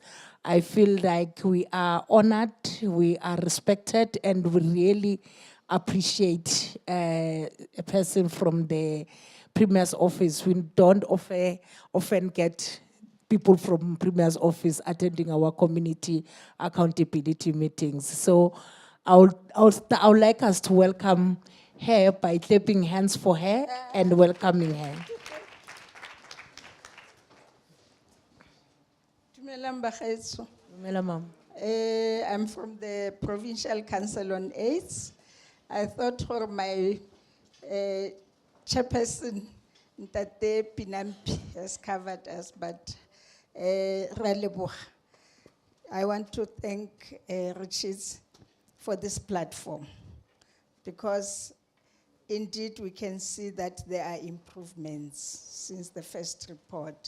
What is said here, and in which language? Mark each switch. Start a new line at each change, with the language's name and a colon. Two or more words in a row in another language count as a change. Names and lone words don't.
English: I feel like we are honored, we are respected, and we really appreciate a person from the Premier's office. We don't often get people from Premier's office attending our community accountability meetings. So I would like us to welcome her by clapping hands for her and welcoming her.
Tswana: Dumelang bagaetsho. Dumela mama.
English: I'm from the Provincial Council on AIDS. I thought for my chairperson, Ntate Pinampi, has covered us, but Raleboha. I want to thank Ritshidze for this platform, because indeed we can see that there are improvements since the first report.